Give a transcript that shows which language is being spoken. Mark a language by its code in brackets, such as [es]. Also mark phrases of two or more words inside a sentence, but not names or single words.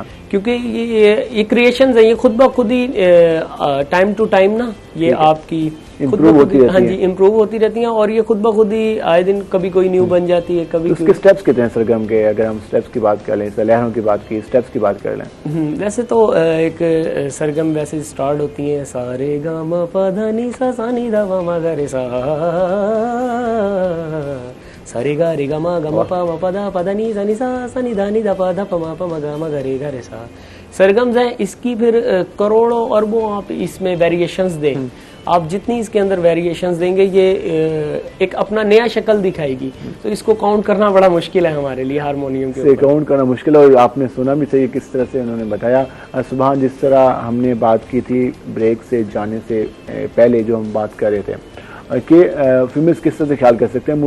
[hi] क्योंकि ये क्रिएशंस है, ये खुद ब खुद ही [en] time to time [hi] ना ये आपकी इम्प्रूव होती रहती है। हाँ जी, इम्प्रूव होती रहती हैं, और ये खुद ब खुद ही आए दिन कभी कोई न्यू बन जाती है, कभी उसके स्टेप्स कितने हैं सरगम के? अगर हम स्टेप्स की बात कर लें, लहरों की बात की, स्टेप्स की बात कर लें। वैसे तो एक सरगम वैसे स्टार्ट होती है सारे गा म प ध नि सा सा नि ध व म ग रे सा, सारे गा रे गा म ग म प ध नि सा नि ध प ध प म ग म ग रे सा। सरगम्स हैं, इसकी फिर करोड़ों अरबों आप इसमें वेरिएशंस दें, आप जितनी इसके अंदर वेरिएशंस देंगे ये एक अपना नया शक्ल दिखाएगी। तो इसको काउंट करना बड़ा मुश्किल है हमारे लिए हारमोनियम के ऊपर। काउंट करना मुश्किल है, और आपने सुना भी सही किस तरह से उन्होंने बताया। सुबह जिस तरह हमने बात की थी ब्रेक से जाने से पहले, जो हम बात कर रहे थे कि फीमेल्स किस तरह से ख्याल कर सकते हैं।